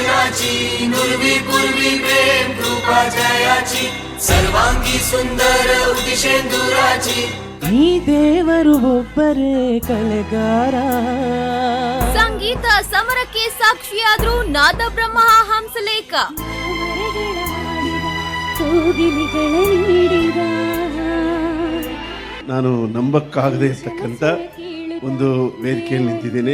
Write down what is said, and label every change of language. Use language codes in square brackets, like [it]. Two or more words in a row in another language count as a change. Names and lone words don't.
[mr] कुणाची नुरवी पूर्वी प्रेम कृपा जयाची सर्वांगी सुंदर उदिशेंदुराची [kn] ಈ ದೇವರು ಒಬ್ಬರೇ ಕಲೆಗಾರ. ಸಂಗೀತ ಸಮರಕ್ಕೆ ಸಾಕ್ಷಿಯಾದ್ರು ನಾದ ಬ್ರಹ್ಮ ಹಂಸಲೇಖ. ನಾನು ನಂಬಕ್ಕಾಗದೇ ಇರ್ತಕ್ಕಂಥ ಒಂದು ವೇದಿಕೆಯಲ್ಲಿ ನಿಂತಿದ್ದೇನೆ.